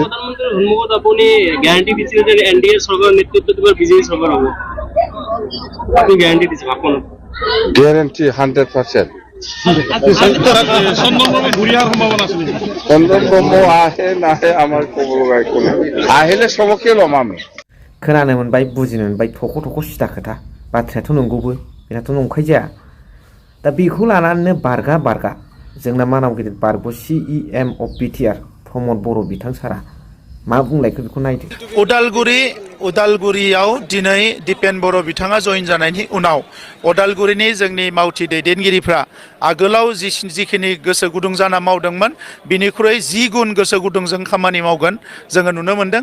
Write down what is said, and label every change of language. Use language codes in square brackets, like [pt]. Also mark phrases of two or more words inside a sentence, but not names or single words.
[as] প্ৰধানমন্ত্ৰীৰ সন্মুখত আপুনি গ্যাৰান্টি দিছিল যে এনডিএ চৰকাৰৰ নেতৃত্বত এবাৰ বিজেপি চৰকাৰ হ'ব। আপুনি গ্যাৰান্টি দিছে আপোনাক? গ্যাৰান্টি 100%। চন্দন ব্ৰহ্ম আহে নাহে আমাৰ ক'ব লগা একো নাই। আহিলে চবকে ল'ম আমি। [brx] खोनानो मोनबाय, बुजिनो मोनबाय, थख' थख' सिदा खोथा। बाथ्रायाथ' नंगौबो, बेनाथ' नंखाय जाया। दा बेखौ लानानैनो बारगा जोंना मानाव गिदिर बारग' CEM अफ बिटिआर प्रमद बर' बिथां सारा मा बुंलायखो बेखौ नायदो। उदालगुरियाव दिनै दिपेन बर' बिथाङा जइन जानायनि उनाव उदालगुरिनि जोंनि मावथि दैदेनगिरिफ्रा आगोलाव जिखिनि गोसो गुदुं जाना मावदोंमोन बिनिख्रुइ 10 गुन गोसो गुदुंजों खामानि मावगोन जोङो नुनो मोनदों।